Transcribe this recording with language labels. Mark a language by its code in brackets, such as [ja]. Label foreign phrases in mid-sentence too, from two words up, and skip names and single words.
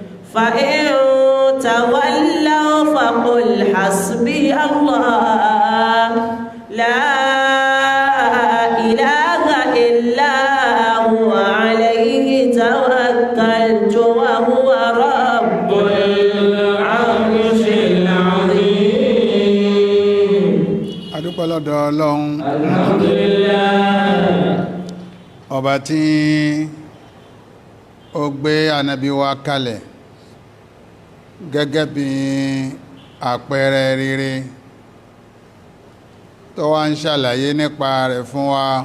[ar] فإن تولوا فقل حسبي الله لا إله إلا هو عليه توكلت وهو رب العرش العظيم. [yo] adúpẹ́ lọ́dọ̀ Ọlọ́run. Alhamdulillah. ọba tí ó gbé ànábì wa kalẹ̀ gẹ́gẹ́ bí àpẹẹrẹ rere tó wá ń ṣàlàyé nípa rẹ̀ fún wa.